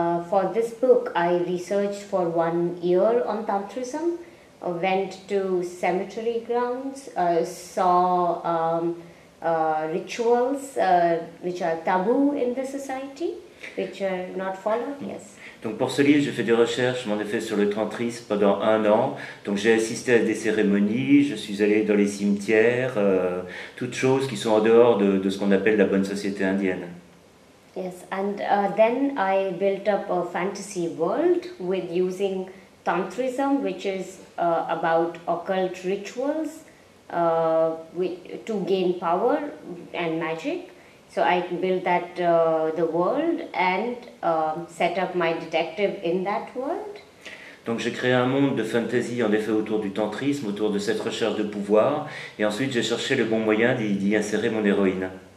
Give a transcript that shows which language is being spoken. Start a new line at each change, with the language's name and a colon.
English: For this book, I researched for 1 year on Tantrism, went to cemetery grounds, saw rituals which are taboo in the society, which are not followed. Yes.
French: Donc pour ce livre, j'ai fait des recherches, en effet, sur le tantrisme pendant 1 an. Donc j'ai assisté à des cérémonies, je suis allé dans les cimetières, toutes choses qui sont en dehors de ce qu'on appelle la bonne société indienne.
English: Yes, and then I built up a fantasy world with using Tantrism, which is about occult rituals to gain power and magic. So I built that the world and set up my detective in that world.
French: Donc j'ai créé un monde de fantasy en effet autour du tantrisme, autour de cette recherche de pouvoir, et ensuite j'ai cherché le bon moyen d'y insérer mon héroïne.